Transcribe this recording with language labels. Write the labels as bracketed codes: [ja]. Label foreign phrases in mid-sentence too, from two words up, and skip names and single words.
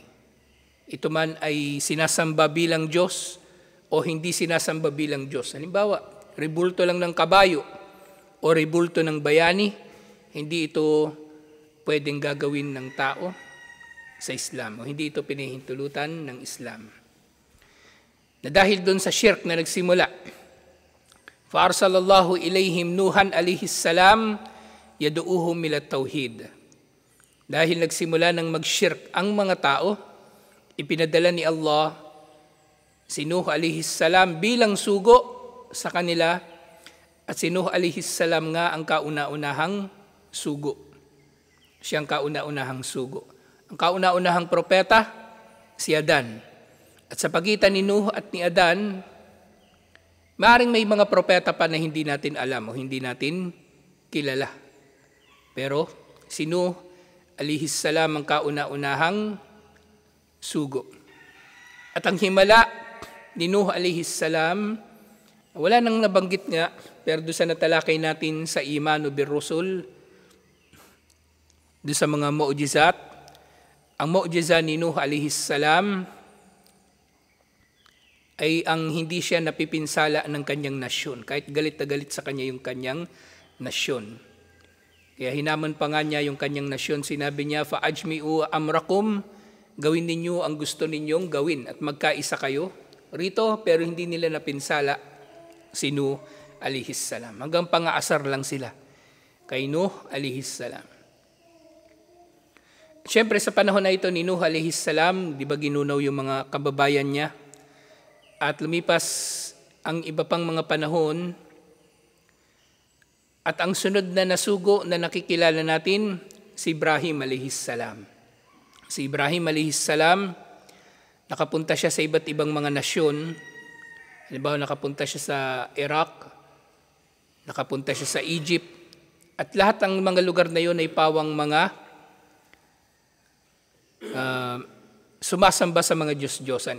[tl] Ito man ay sinasamba bilang Diyos o hindi sinasamba bilang Diyos. Halimbawa, rebulto lang ng kabayo o rebulto ng bayani, hindi ito pwedeng gagawin ng tao sa Islam o hindi ito pinahintulutan ng Islam. Na dahil doon sa shirk na nagsimula, [ar] فَأَرْسَلَ إِلَيْهِمْ نُوحًا عَلَيْهِ السَّلَامِ يَدْعُوهُمْ إِلَى التَّوْحِيدِ. [tl] Dahil nagsimula ng mag-shirk ang mga tao, ipinadala ni Allah si Nuh [ar] عليه السلام [tl] bilang sugo sa kanila, at si Nuh [ar] عليه السلام [tl] nga ang kauna-unahang sugo. Siyang kauna-unahang sugo. Ang kauna-unahang propeta, si Adan. At sa pagitan ni Nuh at ni Adan, maaaring may mga propeta pa na hindi natin alam o hindi natin kilala. Pero si Nuh [ar] عليه السلام [tl] ang kauna-unahang sugo. At ang himala ni Nuh [ar] عليه السلام, [tl] wala nang nabanggit nga, pero doon sa natalakay natin sa [ar] الإيمان بالرسل, [tl] doon sa mga mu'jizat, ang mu'jiza ni Nuh [ar] عليه السلام [tl] ay ang hindi siya napipinsala ng kanyang nasyon, kahit galit na galit sa kanya yung kanyang nasyon. Kaya hinamon pa nga niya yung kanyang nasyon, sinabi niya, [ar] فَأَجْمِعُوا أَمْرَكُمْ, [tl] gawin ninyo ang gusto ninyong gawin at magkaisa kayo rito, pero hindi nila napinsala si Nuh [ar] عليه السلام. [tl] Hanggang pangaasar lang sila kay Nuh [ar] عليه السلام. [tl] Siyempre sa panahon na ito ni Nuh [ar] عليه السلام, [tl] di ba ginunaw yung mga kababayan niya? At lumipas ang iba pang mga panahon, At ang sunod na nasugo na nakikilala natin, si Ibrahim [ar] عليه السلام. [tl] Si Ibrahim [ar] عليه السلام, [tl] nakapunta siya sa iba't ibang mga nasyon. Halimbawa, nakapunta siya sa Iraq, nakapunta siya sa Egypt, at lahat ng mga lugar na yun ay pawang mga sumasamba sa mga Diyos-Diyosan.